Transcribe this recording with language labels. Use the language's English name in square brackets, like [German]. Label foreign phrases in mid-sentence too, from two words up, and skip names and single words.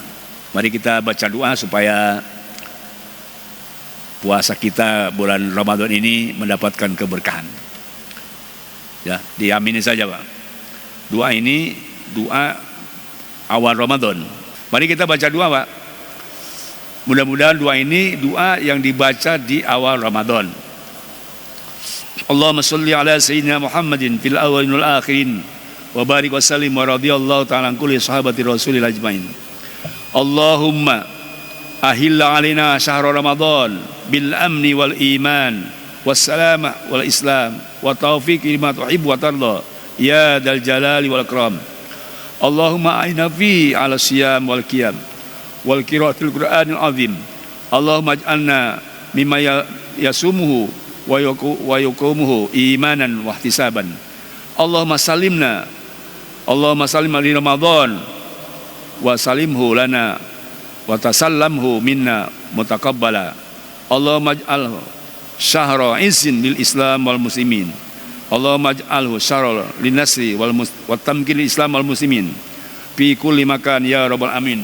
[Indonesian] Mari kita baca doa supaya puasa kita bulan Ramadan ini mendapatkan keberkahan. Ya, diamini saja Pak. Doa ini doa awal Ramadan. Mari kita baca doa Pak. Mudah-mudahan doa ini doa yang dibaca di awal Ramadan. [Arabic] اللهم صل على سيدنا محمد في الأولين والآخرين وبارك وسلم ورضي الله تعالى عن كل صحابة رسول أجمعين. اللهم أهله علينا شهر رمضان بالأمن والإيمان والسلامة والإسلام والتوفيق لما تحب وترضى يا ذا الجلال والإكرام. اللهم أعنا في على الصيام والقيام وقراءة القرآن العظيم. اللهم اجعلنا ممن يصومه ويقومه إيمانا واحتسابا. اللهم سلمني لرمضان وسلمه لنا وتسلمه منا متقبلا. اللهم اجعله شهر عز بالإسلام والمسلمين. اللهم اجعله شهرا لنصر وتمكين الإسلام والمسلمين في كل مكان يا رب العالمين.